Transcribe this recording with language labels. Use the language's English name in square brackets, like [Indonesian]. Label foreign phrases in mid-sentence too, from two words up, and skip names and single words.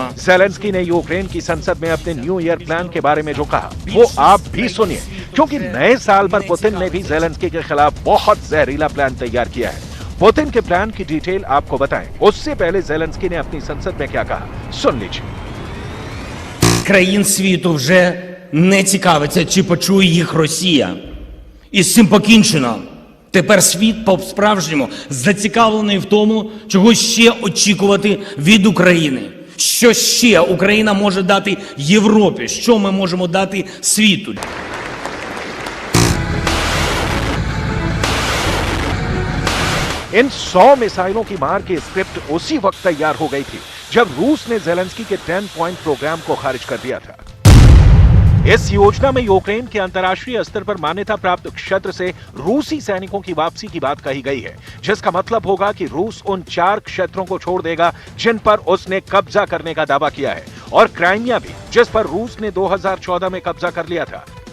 [Hindi] ज़ेलेंस्की ने यूक्रेन की संसद में अपने [English] New Year plan [Hindi] के बारे में जो कहा, वो आप भी सुनिए, क्योंकि नए साल पर पुतिन ने भी ज़ेलेंस्की के खिलाफ बहुत जहरीला प्लान तैयार किया है। पुतिन के प्लान की डिटेल आपको बताएं, उससे पहले ज़ेलेंस्की ने अपनी संसद में क्या कहा, सुन लीजिए। [Ukrainian] країн світу вже не цікавиться, чи почує їх Росія. І з цим покінчено. Тепер світ по-справжньому зацікавлений в тому, чого ще очікувати від України. Що ще Україна може дати Європі? Що ми можемо дати світу? [Hindi] इन 100 मिसाइलों की मार की स्क्रिप्ट उसी वक्त तैयार हो गई थी जब रूस ने ज़ेलेंस्की के 10 [English] point programme [Hindi] को खारिज कर दिया था। इस योजना में यूक्रेन के अंतर्राष्ट्रीय स्तर पर मान्यता प्राप्त क्षेत्र से रूसी सैनिकों की वापसी की बात कही गई है, जिसका मतलब होगा कि रूस उन 4 क्षेत्रों को छोड़ देगा जिन पर उसने कब्जा करने का दावा किया है, और क्राइमिया भी, जिस पर रूस ने 2014 में कब्जा कर लिया था।